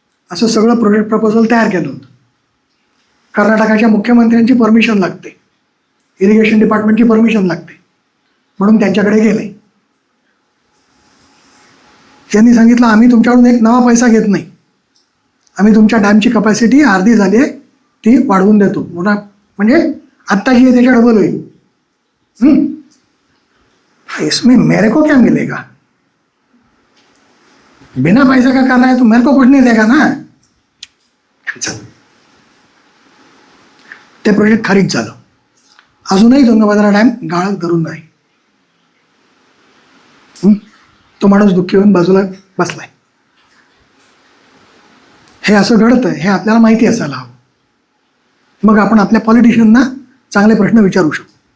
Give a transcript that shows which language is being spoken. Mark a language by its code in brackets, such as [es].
[mr] असं सगळं project proposal तयार केलं होतं. कर्नाटकाच्या मुख्यमंत्र्यांची परमिशन लागते, इरिगेशन डिपार्टमेंटची परमिशन लागते, म्हणून त्यांच्याकडे गेले. त्यांनी सांगितलं, आम्ही तुमच्याकडून एक नवा पैसा घेत नाही, आम्ही तुमच्या डॅमची कपॅसिटी अर्धी झाली आहे ती वाढवून देतो. मोठा म्हणजे आत्ता जी आहे त्याच्या डबल होईल. [hi] इसमें मेरे को क्या मिलेगा, बिना पैसा का कर रहा है तो मेरे को कुछ नहीं देगा ना. [mr] ते प्रोजेक्ट खारिज झालं. अजूनही तुंगभद्रा डॅम गाळात धरून नाही. तो माणूस दुःखी होऊन बाजूला बसलाय. हे असं घडतंय हे आपल्याला माहिती असायला हवं. मग आपण आपल्या पॉलिटिशियनना चांगले प्रश्न विचारू शकतो.